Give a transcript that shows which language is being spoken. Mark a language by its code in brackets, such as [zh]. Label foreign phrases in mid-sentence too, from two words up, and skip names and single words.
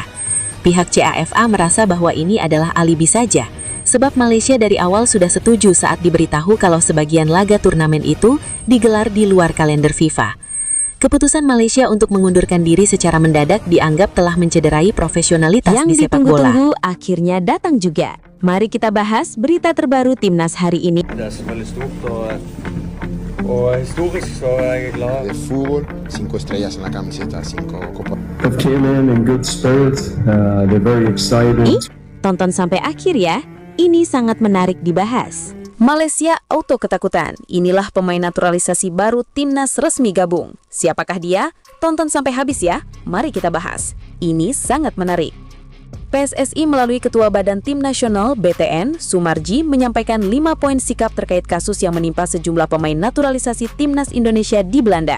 [id] Pihak CAFA merasa bahwa ini adalah alibi saja, sebab Malaysia dari awal sudah setuju saat diberitahu kalau sebagian laga turnamen itu digelar di luar kalender FIFA. Keputusan Malaysia untuk mengundurkan diri secara mendadak dianggap telah mencederai profesionalitas di sepak bola. Yang ditunggu-tunggu akhirnya datang juga. Mari kita bahas berita terbaru Timnas hari ini. [da] Det er selvfølgelig stort og historisk, så jeg er glad. [es] De fútbol, 5 estrellas en la camiseta, 5 copas. [en] Have came in good spirit. They're very excited. [id] Tonton sampai akhir ya, ini sangat menarik dibahas. Malaysia auto ketakutan, inilah pemain naturalisasi baru Timnas resmi gabung. Siapakah dia? Tonton sampai habis ya, mari kita bahas. Ini sangat menarik. PSSI melalui Ketua Badan Tim Nasional BTN, Sumarji, menyampaikan 5 poin sikap terkait kasus yang menimpa sejumlah pemain naturalisasi Timnas Indonesia di Belanda.